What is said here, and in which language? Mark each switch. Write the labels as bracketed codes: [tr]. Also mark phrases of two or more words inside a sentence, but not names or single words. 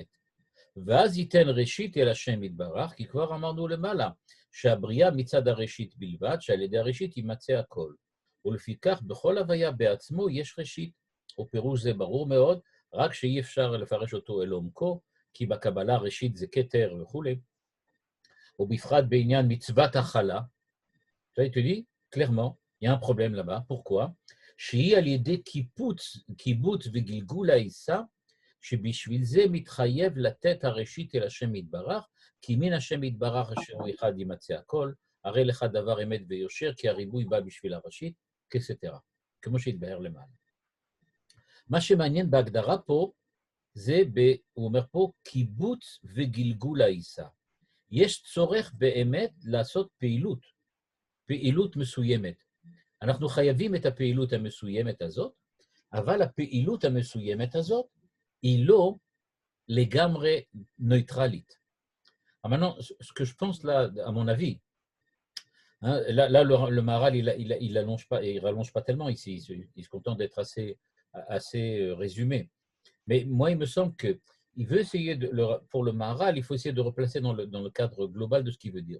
[he] ואז ייתן ראשית אל השם יתברך, כי כבר אמרנו למעלה, שהבריאה מצד הראשית בלבד, שעל ידי הראשית יימצא הכל. ולפיכך, בכל הוויה בעצמו יש ראשית, ופירוש זה ברור מאוד, רק שאי אפשר לפרש אותו אל עומקו, כי בקבלה ראשית זה כתר וכו'. ובפרט בעניין מצוות החלה, [fr] tu dis, clairement, il y a un problème là-bas. Pourquoi? [he] שהיא על ידי קיבוץ וגלגול העיסה, שבשביל זה מתחייב לתת הראשית אל השם יתברך, כי מן השם יתברך אשר הוא אחד יימצא הכל, הרי לך דבר אמת ויושר, כי הריבוי בא בשביל הראשית, כסתרה, כמו שהתבהר למעלה. מה שמעניין בהגדרה פה, זה, הוא אומר פה, קיבוץ וגלגול העיסה. יש צורך באמת לעשות פעילות, פעילות מסוימת. אנחנו חייבים את הפעילות המסוימת הזאת, אבל הפעילות המסוימת הזאת היא לא לגמרי neutralite. [fr] Maintenant, ce que je pense là, à mon avis, hein, là le Maharal, il rallonge pas tellement ici, il se contente d'être assez résumé. Mais moi, il me semble qu'il veut essayer, pour le Maharal, il faut essayer de replacer dans le cadre global de ce qu'il veut dire.